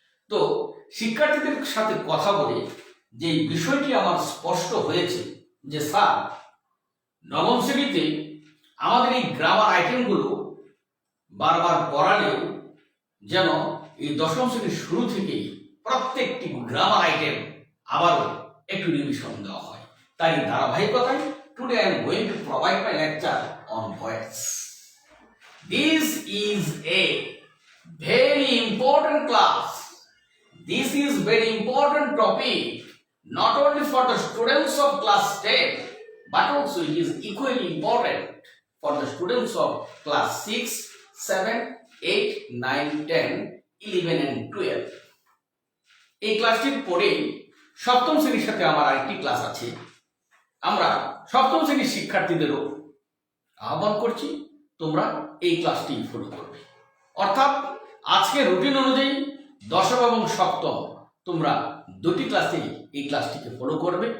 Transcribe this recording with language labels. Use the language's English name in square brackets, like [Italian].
[Bangla] তো শিক্ষার্থীদের সাথে কথা বলে যে বিষয়টি আমার স্পষ্ট হয়েছে যে স্যার, নবম শ্রেণীতে আমাদের এই গ্রামার আইটেমগুলো বারবার পড়ালেও যেন এই দশম শ্রেণীর শুরু থেকেই প্রত্যেকটি গ্রামার আইটেম আবারও একটু রিভিশন দেওয়া হয়। তাই ধারাবাহিকতায় [English] Today I am going to provide my lecture on voice. [Bangla] This is a [English] very important class. This is very important topic, not only for the students of class 10, but also it is equally important for the students of class 6, 7, 8, 9, 10, 11 and 12. [Bangla] এই ক্লাসটির পরে সপ্তম শ্রেণীর সাথে আমার আরেকটি class আছে। আমরা সপ্তম শ্রেণীর শিক্ষার্থীদেরও আহ্বান করছি, তোমরা এই ক্লাসটি ফলো করবে। অর্থাৎ আজকে রুটিন অনুযায়ী দশম এবং সপ্তম তোমরা দুটি ক্লাসেই এই ক্লাসটিকে ফলো করবে।